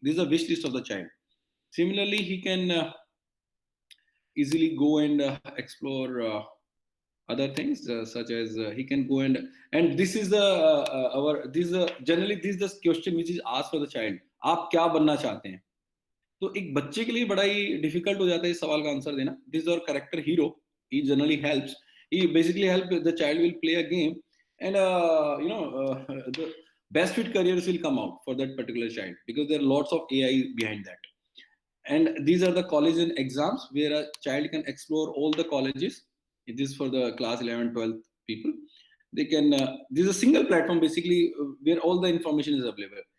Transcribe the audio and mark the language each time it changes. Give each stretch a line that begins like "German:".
English: This is a wish list of the child. Similarly, he can easily go and explore other things, such as he can go and this is generally this is the question which is asked for the child.
Hindi: आप क्या बनना चाहते हैं? तो एक बच्चे के लिए बड़ा ही डिफिकल्ट हो जाता है इस सवाल का आंसर देना.
English: This is our character hero. He generally helps. He basically help the child will play a game, and the best fit careers will come out for that particular child, because there are lots of AI behind that. And these are the college and exams where a child can explore all the colleges. It is for the class 11, 12 people. They can, this is a single platform basically where all the information is available.